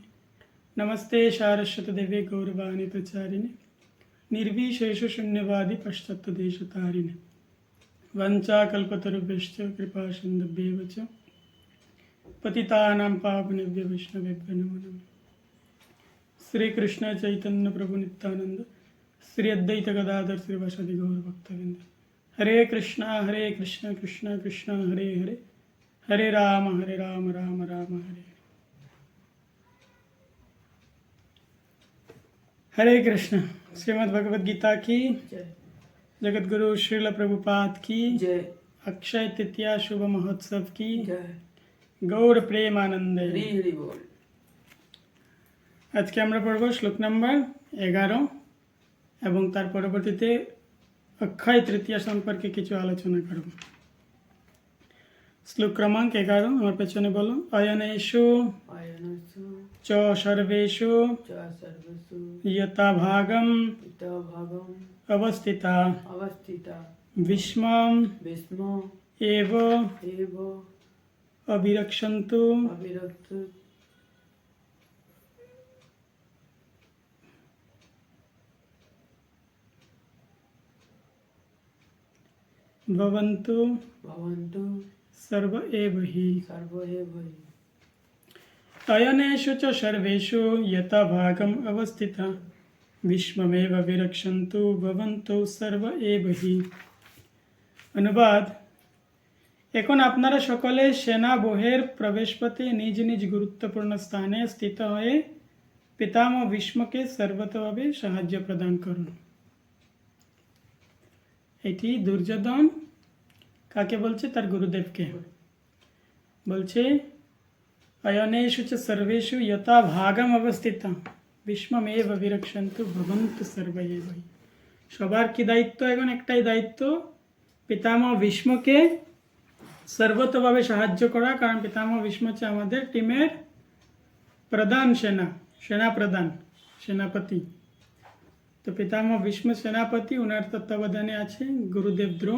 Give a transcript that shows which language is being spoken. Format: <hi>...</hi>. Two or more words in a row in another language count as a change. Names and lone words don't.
<sa>नमस्ते सारस्वत देवे गौरवाणी प्रचारिणे निर्विशेष शून्यवादी पश्चात्देशतारिणे वंचाकल्पतरुभ्यश्च कृपा सिन्धुभ्येव च पतितानां पावनेभ्यो वैष्णवेभ्यो नमो नमः। श्री कृष्ण चैतन्य प्रभु नित्यानंद श्री अद्वैत गदाधर श्रीवासादि गौर भक्तवृंद। हरे कृष्णा कृष्ण कृष्ण हरे हरे, हरे राम राम राम हरे हरे। हरे कृष्ण।</sa> <hi>श्रीमद् भगवद गीता की जगत गुरु श्रील प्रभुपाद की जय। अक्षय तृतीया शुभ महोत्सव की जय। गौर प्रेमानंद। हरि हरि बोल। आज के</hi> <bn>আমরা পড়ব শ্লোক নাম্বার 11 এবং তার পরবর্তীতে অক্ষয় তৃতীয়া সম্পর্কে কিছু আলোচনা করব। শ্লোক ক্রমাঙ্ক 11 আমার পেছনে বলো। অয়নেষু</bn> <sa>আয়নসু চ সর্বেষু চ সর্বসু যথা ভাগম ইতা ভাগম অবস্থিতা অবস্থিতা বিস্মম বিস্ম এব এব অবিরক্ষন্তু অবিরক্ত ভবন্তু ভবন্তু সর্ব এব হি। সর্ব এব হি। अयनेषु च सर्वेषु यथा भागम अवस्थिता विश्वमेव विरक्षन्तु भवन्तु सर्व एव हि।</sa> <bn>অনুবাদ। এখন আপনারা সকলে সেনা বহের প্রবেশপথে নিজ নিজ গুরুত্বপূর্ণ স্থানে স্থিত হয়ে পিতামহ ভীষ্মকে সর্বতভাবে সাহায্য প্রদান করুন। এটি দুর্যোধন কাকে বলছে? তার গুরুদেবকে বলছে।</bn> <sa>अयनेषु च सर्वेषु यथा भागम अवस्थिता विश्वमेव विरक्षन्तु भवन्तु सर्व एव हि।</sa> <bn>সবার কি দায়িত্ব? এখন একটাই দায়িত্ব, পিতামহ ভীষ্মকে সর্বতভাবে সাহায্য করা। কারণ পিতামহ ভীষ্ম হচ্ছে আমাদের টিমের প্রধান সেনাপ্রধান, সেনাপতি। তো পিতামহ ভীষ্ম সেনাপতি, ওনার তত্ত্বাবধানে আছে গুরুদেব দ্রোণ।</bn>